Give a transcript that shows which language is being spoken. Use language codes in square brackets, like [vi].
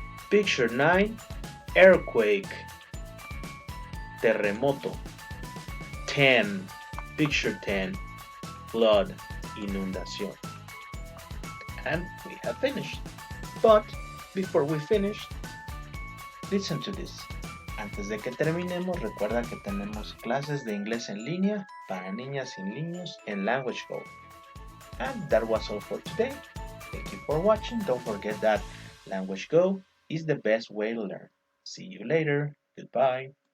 [en] Picture 9, earthquake, terremoto. 10, picture 10, flood, inundación. And we have finished. But before we finish, listen to this. [es] Antes de que terminemos, recuerda que tenemos clases de inglés en línea para niñas y niños en Language Go. [en] And that was all for today. Thank you for watching. Don't forget that Language Go is the best way to learn. See you later. Goodbye.